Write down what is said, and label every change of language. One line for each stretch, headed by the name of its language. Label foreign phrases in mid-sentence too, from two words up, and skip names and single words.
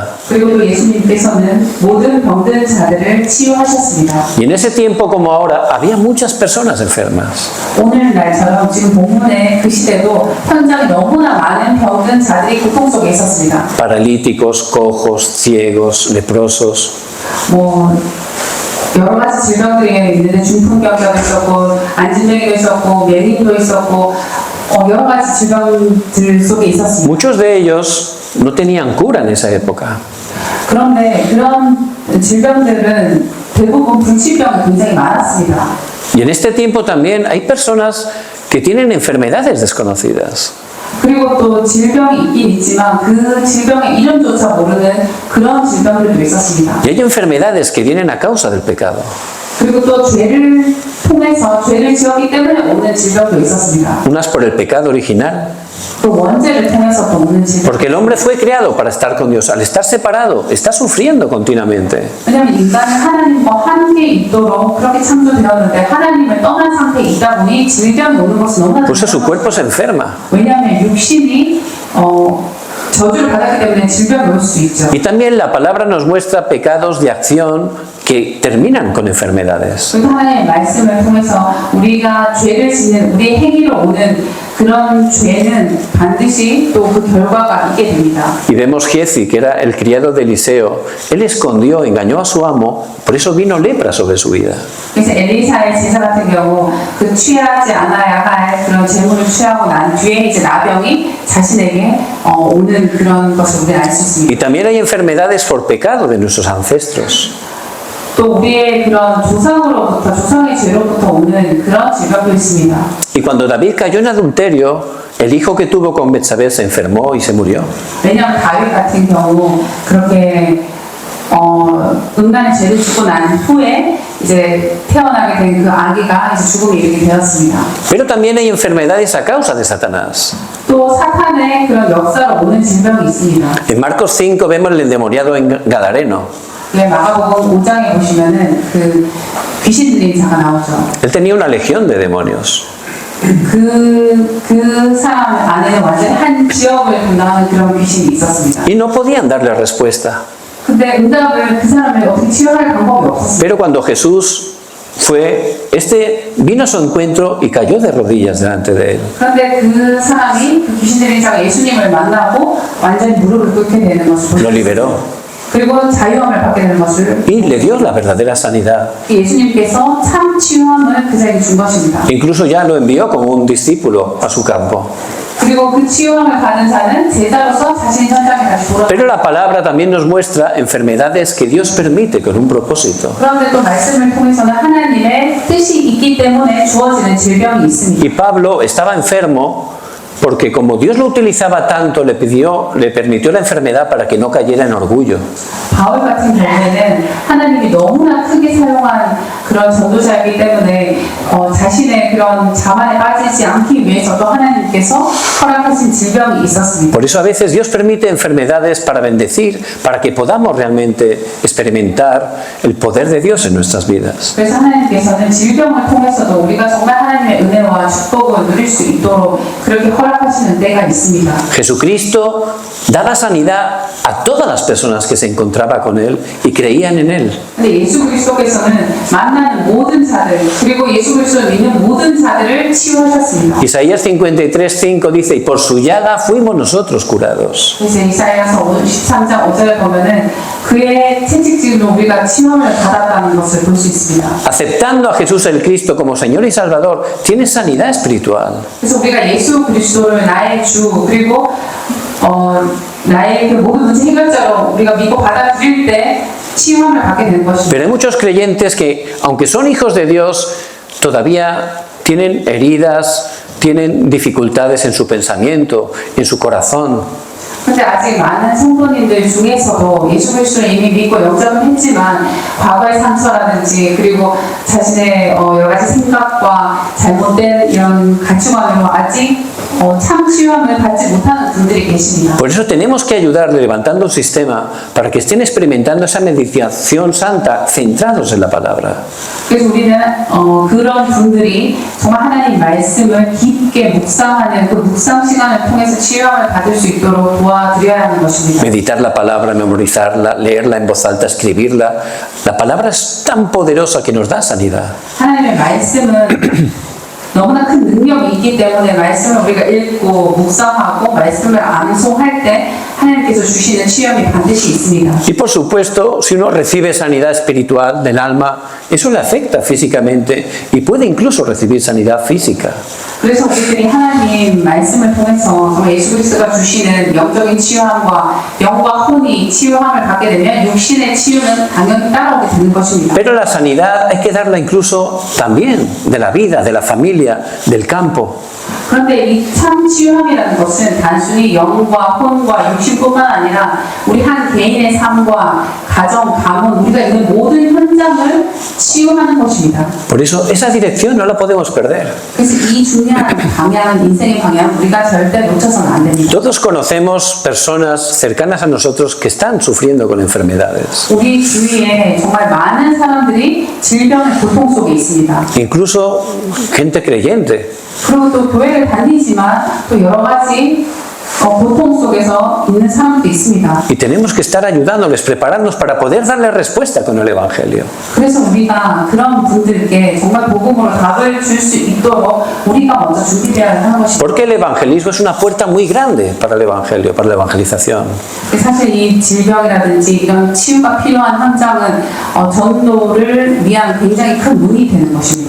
Korean: 그리고 또 예수님께서는 모든 병든 자들을 치유하셨습니다.
Spanish: Y en ese tiempo como ahora, había muchas personas enfermas. enfermas.
Korean: 오늘날처럼 지금 본문의 그 시대도 현장에 너무나 많은 병든 자들이 고통 속에 있었습니다.
Spanish: Paralíticos, cojos, ciegos, leprosos.
Korean: 뭐 여러 가지 질병들이 있는데 중풍병자도 있었고 안진뱅이도 있었고 맹인도 있었고 여러 가지 질병들 속에 있었습니다.
Spanish: Muchos de ellos no tenían cura en esa época.
Korean: 그런데 그런 질병들은 대부분 불치병이 굉장히 많았습니다.
Spanish: Y en este tiempo también hay personas que tienen enfermedades desconocidas.
Korean: 그리고 또 질병이 있긴 있지만 그 질병의 이름조차 모르는 그런 질병들도 있었습니다.
Spanish: Y hay enfermedades que vienen a causa del pecado.
Korean: 그리고 또 죄를 통해서 죄를 지었기 때문에 오는 질병도 있었습니다.
Spanish: Unas por el pecado original,
Korean: 또 원죄를 통해서 또 오는 질병.
Spanish: porque el hombre fue creado para estar con Dios. Al estar separado, está sufriendo continuamente.
Korean: 왜냐하면 인간은 하나님과 함께 있도록 그렇게 창조되었는데 하나님을 떠난 상태에 있다 보니 질병이 오는 것은 너무나
Spanish: Por eso su cuerpo se enferma.
Korean: 왜냐하면 육신이 저주를 받았기 때문에 질병이 올 수 있죠.
Spanish: Y también la palabra nos muestra pecados de acción que terminan con enfermedades.
Korean: 그리고 하나님의 말씀을 통해서 우리가 죄를 짓는 우리의 행위로 오는 그런 죄는 반드시 또 그 결과가 있게 됩니다.
Spanish: Y vemos Giezi, que era el criado de Eliseo. Él escondió, engañó a su amo, por eso vino lepra sobre su vida.
Korean: 그래서 엘리사의 제사 같은 경우 그 취하지 않아야 할 그런 재물을 취하고 난 뒤에 이제 나병이 자신에게 오는 그런 것을 우리는 알 수 있습니다.
Spanish: Y también hay enfermedades por pecado de nuestros ancestros.
Korean: 또 우리의 그런 조상으로부터 조상의 죄로부터 오는 그런 질병도 있습니다.
Spanish: Y cuando David cayó en adulterio, el hijo que tuvo con Betsabé se enfermó y se murió.
Korean: 왜냐하면 다윗 같은 경우 그렇게 음란의 죄를 짓고 난 후에 이제 태어나게 된 그 아기가 이제 죽음에 이르게 되었습니다.
Spanish: Pero también hay enfermedades a causa de Satanás.
Korean: 또 사탄의 그런 역사로 오는 질병이 있습니다.
Spanish: En Marcos 5 vemos el endemoniado Gadareno.
Korean: 네, 마가복음 5장에 보시면은 그 귀신 들린 자가 나오죠.
Spanish: Él tenía una legión de demonios.
Korean: 그 사람 안에는 완전히 한 지역을 담당하는 그런 귀신이 있었습니다.
Spanish: Y no podían darle respuesta.
Korean: 근데 응답을 그 사람을 어떻게 치료할 방법이 없었어요.
Spanish: Pero cuando Jesús vino a su encuentro y cayó de rodillas delante de él.
Korean: 그런데 그 사람이 그 귀신 들린 자가 예수님을 만나고 완전히 무릎을 꿇게 되는 것을
Spanish: Lo
Korean: 보셨어요.
Spanish: liberó
Korean: 그리고 자유함을 받게 되는 것을
Spanish: y le dio la verdadera sanidad.
Korean: 예수님께서 참 치유함을 그자에게 준 것입니다.
Spanish: Incluso ya lo envió como un discípulo a su campo.
Korean: 그리고 그 치유함을 받은 자는 제자로서 자신의 현장에 다시 돌아옵니다.
Spanish: Pero la palabra también nos muestra enfermedades que Dios permite con un propósito.
Korean: 그런데 또 말씀을 통해서는 하나님의 뜻이 있기 때문에 주어지는 질병이 있습니다.
Spanish: Y Pablo estaba enfermo porque como Dios lo utilizaba tanto, le permitió la enfermedad para que no cayera en orgullo.
Korean: 바울 같은 경우에는 하나님이 너무나 크게 사용한 그런 전도자이기 때문에 자신의 그런 자만에 빠지지 않기 위해서 또 하나님께서 허락하신 질병이 있었습니다.
Spanish: Por eso a veces Dios permite enfermedades para bendecir, para que podamos realmente experimentar el poder de Dios en nuestras vidas.
Korean: 그래서 하나님께서는 질병을 통해서도 우리가 정말 하나님의 은혜와 축복을 누릴 수 있도록 그렇게 허락하시는 때가 있습니다.
Spanish: Jesucristo daba sanidad a todas las personas que se encontraban con Él y creían en Él.
Korean: 근데 예수 그리스도께서는 만나는 모든 자들 그리고 예수 그리스도를 믿는 모든 자들을 치유하셨습니다.
Spanish: Isaías 53:5 dice, y por su llaga fuimos nosotros curados.
Korean: 그래서 이사야서 53장 5절에 보면은 그의 채찍질로 우리가 치유함을 받았다는 것을 볼 수 있습니다.
Spanish: Aceptando a Jesús el Cristo como Señor y Salvador, tienes sanidad espiritual.
Korean: 그래서 우리가 예수 그리스도를 나의 주 그리고 나의 그 모든 문제 해결자로 우리가 믿고 받아들일 때 치유함을 받게 되는 것입니다.
Spanish: Pero hay muchos creyentes que, aunque son hijos de Dios, todavía tienen heridas, tienen dificultades en su pensamiento, en su corazón.
Korean: 그런데 아직 많은 성도님들 중에서도 예수 그리스도를 이미 믿고 영접을 했지만 과거의 상처라든지 그리고 자신의 여러 가지 생각과 잘못된 이런 가치관으로 아직 참 치유함을 받지 못하는 분들이 계십니다.
Spanish: Por eso tenemos que ayudarle levantando un sistema para que estén experimentando esa meditación santa centrados en la palabra.
Korean: 그래서 우리는 그런 분들이 정말 하나님 말씀을 깊게 묵상하는 그 묵상 시간을 통해서 치유함을 받을 수 있도록 도와드려야 하는 것입니다.
Spanish: Meditar la palabra, memorizarla, leerla en voz alta, escribirla. La palabra es tan poderosa que nos da sanidad.
Korean: 하나님의 말씀은 너무나 큰 능력이 있기 때문에 말씀을 우리가 읽고 묵상하고 말씀을 암송할 때 하나님께서 주시는 시험이 반드시 있습니다.
Spanish: Y por supuesto, si uno recibe sanidad espiritual del alma, eso le afecta físicamente y puede incluso recibir sanidad física.
Korean: 그래서 우리들이 하나님 말씀을 통해서 정말 예수 그리스도가 주시는 영적인 치유함과 영과 혼이 치유함을 받게 되면 육신의 치유는 당연히 따라오게 되는 것입니다.
Spanish: Pero la sanidad hay que darla incluso también de la vida, de la familia, del campo.
Korean: 그런데 이 참 치유함이라는 것은 단순히 영과 혼과 육신뿐만 아니라 우리 한 개인의 삶과 가정, 가문, 우리가 있는 모든 현장을 치유하는 것입니다.
Spanish: Por eso esa dirección no la podemos perder.
Korean: 그래서 이 중요한 방향은 인생의 방향 우리가 절대 놓쳐서는 안 됩니다.
Spanish: Todos conocemos personas cercanas a nosotros que están sufriendo con enfermedades.
Korean: 우리 주위에 정말 많은 사람들이 질병의 고통 속에 있습니다.
Spanish: Incluso gente creyente.
Korean: 그리고 또 교회를 다니지만 또 여러 가지 고통 속에서 있는 사람도 있습니다.
Spanish: Y tenemos que estar ayudándoles, prepararnos para poder darle respuesta con el Evangelio.
Korean: 그래서 우리가 그런 분들께 정말 복음으로 답을 줄 수 있도록 우리가 먼저 준비되어야 하는 것입니다.
Spanish: Porque el evangelismo es una puerta muy grande para el Evangelio, para la evangelización.
Korean: 사실 이 질병이라든지 이런 치유가 필요한 현장은 전도를 위한 굉장히 큰 문이 되는 것입니다.